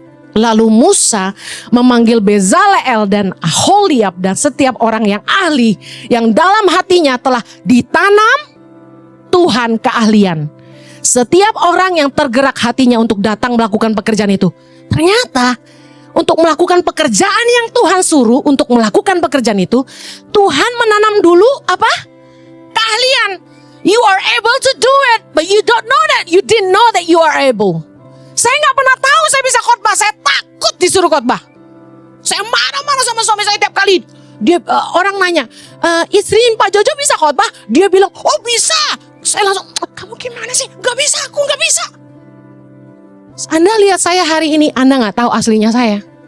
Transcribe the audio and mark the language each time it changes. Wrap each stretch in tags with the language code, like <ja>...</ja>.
<id>Lalu Musa memanggil Bezaleel dan Aholiab dan setiap orang yang ahli, yang dalam hatinya telah ditanam Tuhan keahlian. Setiap orang yang tergerak hatinya untuk datang melakukan pekerjaan itu. Ternyata untuk melakukan pekerjaan yang Tuhan suruh, untuk melakukan pekerjaan itu, Tuhan menanam dulu apa? Keahlian.</id> <en>You are able to do it, but you don't know that. You didn't know that you are able.</en> <id>Saya gak pernah tahu saya bisa khotbah. Saya takut disuruh khotbah. Saya marah-marah sama suami saya tiap kali. Dia orang nanya, istri Pak Jojo bisa khotbah? Dia bilang, oh bisa. Saya langsung, kamu gimana sih? Gak bisa, aku gak bisa. Anda lihat saya hari ini, Anda gak tahu aslinya saya.</id>